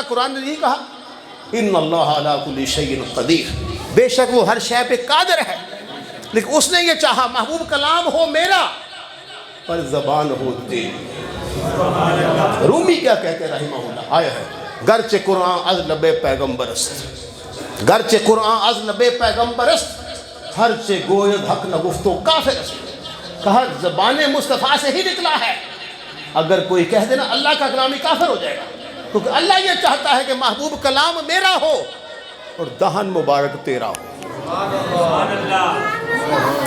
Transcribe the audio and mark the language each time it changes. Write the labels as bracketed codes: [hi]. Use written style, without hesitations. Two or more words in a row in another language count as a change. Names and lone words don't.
[ur] قرآن نے یہی کہا [ar] ان اللہ علی کل شیء قدیر، [ur] بے شک وہ ہر شے پہ قادر ہے. لیکن اس نے یہ چاہا محبوب کلام ہو میرا پر زبان ہو تیری. رومی کیا کہتے ہیں [ar] رحمہ اللہ، [ur] آیا ہے [fa] گرچہ قرآن از لب پیغمبر است، گرچہ قرآن از لب پیغمبر است، ہرچہ گوید حق نہ گفتو کافر است. [ur] کہا زبان مصطفیٰ سے ہی نکلا ہے. اگر کوئی کہہ دینا اللہ کا کلام ہی کافر ہو جائے گا، کیونکہ اللہ یہ چاہتا ہے کہ محبوب کلام میرا ہو اور دہن مبارک تیرا ہو.